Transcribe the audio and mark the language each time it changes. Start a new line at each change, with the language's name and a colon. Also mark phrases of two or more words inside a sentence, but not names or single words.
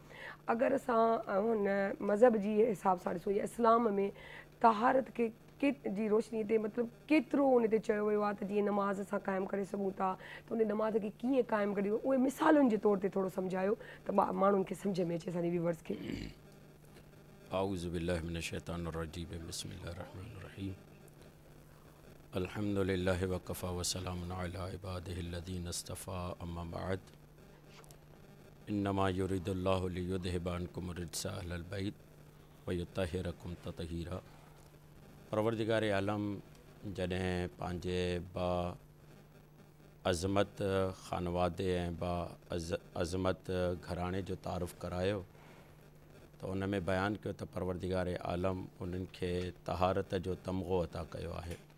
Sindhi: अगरि असां हुन मज़हब जी हिसाब सां ॾिसूं या इस्लाम में तहारत खे जी रोशनी ते मतिलबु केतिरो उन ते चयो वियो आहे त जीअं नमाज़ असां क़ाइमु करे सघूं था, त उन नमाज़ खे कीअं क़ाइमु करियो, उहे मिसालुनि जे तौर ते थोरो सम्झायो त माण्हुनि खे सम्झ में अचे असांजे व्यूअर्स खे।
Arabic: أعوذ بالله من الشيطان الرجيم، بسم الله الرحمن الرحيم، الحمد لله وكفى وسلام على عباده الذين اصطفى، أما بعد. إنما يريد الله ليذهب عنكم الرجس أهل البيت ويطهركم تطهيرا.
Sindhi: परवरदिगार आलम जॾहिं पंहिंजे बा अज़मत ख़ानवादे ऐं बा अज़मत घराणे जो तारुफ़ करायो त उन में बयानु कयो त परवरदिगार आलम उन्हनि खे तहारत जो तमग़ो अता कयो आहे।